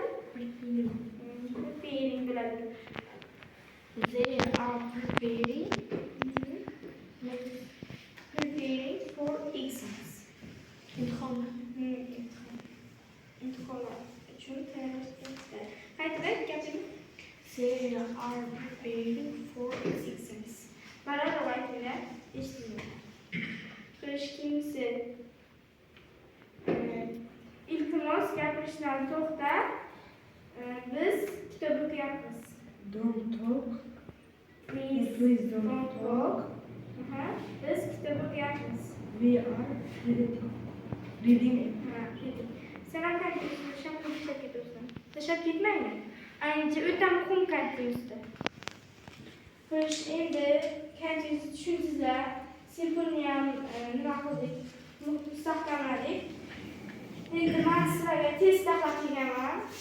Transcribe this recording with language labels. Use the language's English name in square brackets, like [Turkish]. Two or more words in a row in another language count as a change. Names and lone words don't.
[Uzbek] Preparing bo'ladi. [English] They are preparing For exams. [Uzbek] imtihonlar. Imtihonlar uchun tayyorlanyapti. Qaytadan gapini. [English] They are preparing for Exams. [Uzbek] Baravar aytinglar, eshitmayman. Keyingisi. Iltimos gapirishdan to'xta. Biz kitob o'qiyapmiz. [English] Don't talk. Please don't talk. [Uzbek] Biz kitob o'qiyapmiz. [English] We are reading. [Uzbek] Sen ham tashlab ketasan. Tashlab ketmayman. Ancha o'ta muhim kontekstda. Xo'sh, endi kontekstni tushundingizlar. Simplni ham nima qildik? Mustahkamladik. Endi men sizlarga test tahlil qilganman.